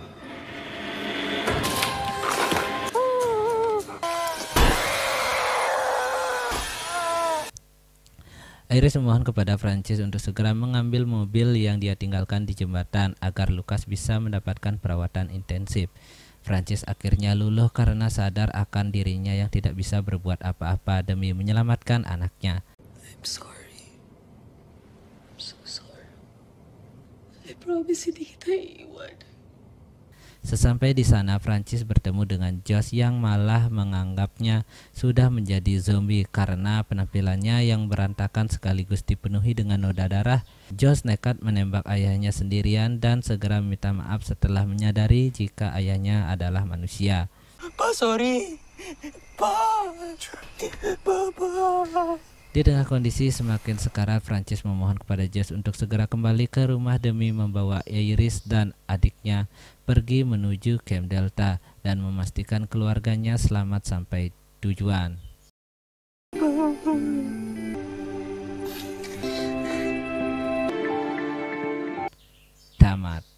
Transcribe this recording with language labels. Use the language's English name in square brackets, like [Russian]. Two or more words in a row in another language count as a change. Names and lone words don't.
[Indonesian] Iris memohon kepada Prancis untuk segera mengambil mobil yang dia tinggalkan di jembatan agar Lucas bisa mendapatkan perawatan intensif. Prancis akhirnya luluh karena sadar akan dirinya yang tidak bisa berbuat apa-apa demi menyelamatkan anaknya. [English] I'm sorry. I'm so sorry. I promise [Filipino] hindi kita iiwan. [Indonesian] Sesampai di sana, Prancis bertemu dengan Josh yang malah menganggapnya sudah menjadi zombie karena penampilannya yang berantakan sekaligus dipenuhi dengan noda darah. Josh nekat menembak ayahnya sendirian dan segera meminta maaf setelah menyadari jika ayahnya adalah manusia. [Filipino] Pa, sorry. Pa. Papa. [Indonesian] Di tengah kondisi semakin sekarat, Prancis memohon kepada Josh untuk segera kembali ke rumah demi membawa Iris dan adiknya pergi menuju Camp Delta dan memastikan keluarganya selamat sampai tujuan. Tamat.